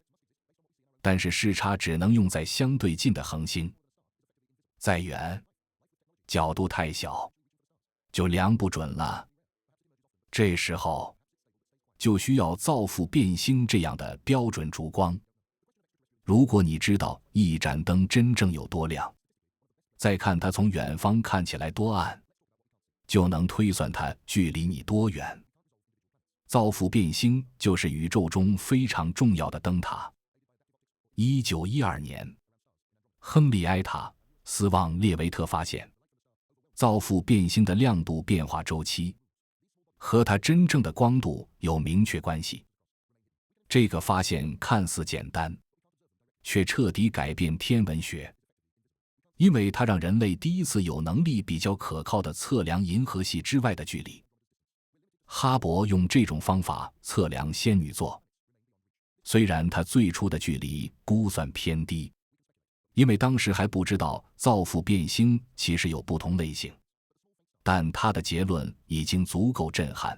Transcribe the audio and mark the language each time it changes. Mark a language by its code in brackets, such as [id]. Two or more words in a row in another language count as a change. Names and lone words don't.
[zh] 但是視差只能用在相对近的恆星，再遠，角度太小，就量不準了。這時候，就需要造父變星這樣的標準燭光。如果你知道一盞燈真正有多亮，再看它從遠方看起來多暗，就能推算它距離你多遠。造父变星就是宇宙中非常重要的燈塔。1912年，亨利·埃塔·斯旺列维特發現，造父变星的亮度變化週期和它真正的光度有明確關係。這個發現看似簡單，卻徹底改變天文學，因為它讓人類第一次有能力比較可靠地測量銀河系之外的距離。哈勃用這種方法測量仙女座，雖然它最初的距離估算偏低，因為當時還不知道造父變星其實有不同類型，但他的結論已經足夠震撼。